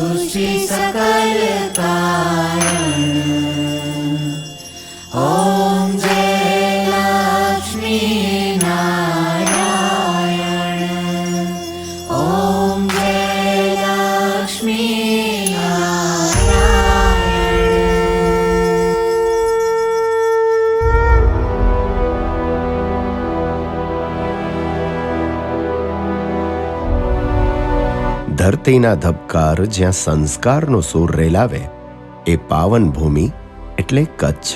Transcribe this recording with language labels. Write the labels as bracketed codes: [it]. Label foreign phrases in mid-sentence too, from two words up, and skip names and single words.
[hi] श्री सकल कारण। ओम जय लक्ष्मी नारायण। ओम जय लक्ष्मी [gu] ધરતીના ધબકાર જ્યાં સંસ્કારનો સૂર રેલાવે એ પાવન ભૂમિ એટલે કચ્છ.